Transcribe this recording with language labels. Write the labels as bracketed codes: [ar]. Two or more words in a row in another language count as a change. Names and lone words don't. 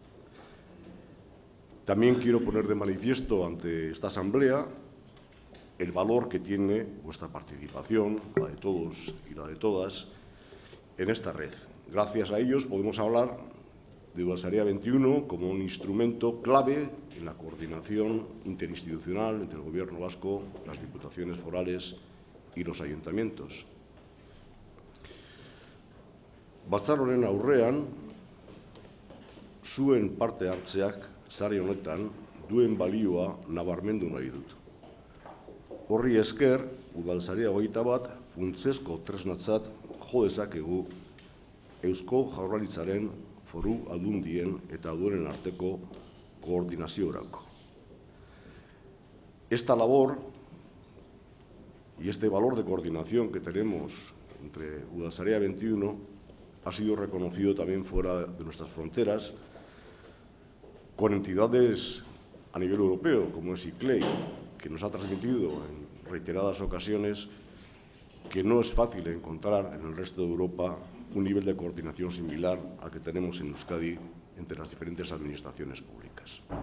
[es] También quiero poner de manifiesto ante esta asamblea el valor que tiene vuestra participación, la de todos y la de todas, en esta red. Gracias a ellos podemos hablar de Udalsarea 21 como un instrumento clave en la coordinación interinstitucional entre el Gobierno vasco, las diputaciones forales y los ayuntamientos. [eu] Batzar honen aurrean, zuen parte hartzeak sare honetan duen balioa nabarmendu nahi dut. Horri esker, Udalsarea 21 funtsezko tresnatzat jo dezakegu Eusko Jaurlaritzaren Foru Aldundien eta Udalen arteko koordinaziorako. [es] Esta labor y este valor de coordinación que tenemos entre Udalsarea 21 ha sido reconocido también fuera de nuestras fronteras con entidades a nivel europeo, como es ICLEI, que nos ha transmitido en reiteradas ocasiones que no es fácil encontrar en el resto de Europa un nivel de coordinación similar al que tenemos en Euskadi entre las diferentes administraciones públicas.